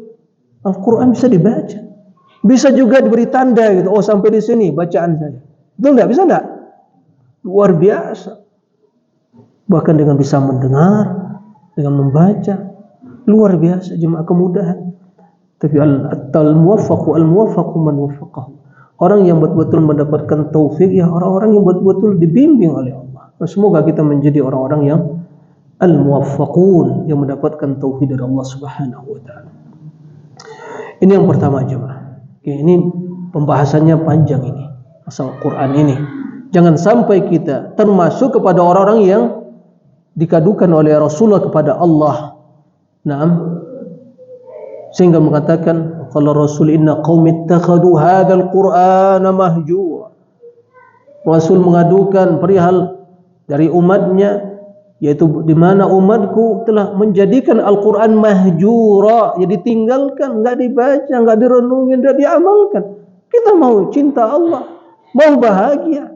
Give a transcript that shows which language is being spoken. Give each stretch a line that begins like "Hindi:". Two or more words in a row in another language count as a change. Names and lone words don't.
Indonesian: Al-Quran bisa dibaca. Bisa juga diberi tanda gitu. Oh, sampai di sini bacaan saya. Betul nggak? Bisa nggak? Luar biasa. Bahkan dengan bisa mendengar, dengan membaca, luar biasa jemaah kemudahan. Tapi
Arabic: الموفق من وفقه.
Indonesian: Orang yang betul-betul mendapatkan taufik, ya orang-orang yang betul-betul dibimbing oleh Allah. Nah, semoga kita menjadi orang-orang yang al-muwaffaqun, yang mendapatkan taufik dari Allah
Arabic: سبحانه وتعالى.
Indonesian: Ini yang pertama jemaah. Oke, ini pembahasannya panjang ini, masalah Quran ini. Jangan sampai kita termasuk kepada orang-orang yang dikadukan oleh Rasulullah kepada Allah. Naam. Sehingga mengatakan,
Arabic: قال رسول إن قومي اتخذوا هذا القرآن مهجورا.
Indonesian: Rasul mengadukan perihal dari umatnya, yaitu di mana umatku telah menjadikan Al-Qur'an mahjura, ya ditinggalkan, enggak dibaca, enggak direnungi, enggak diamalkan. Kita mau cinta Allah, mau bahagia.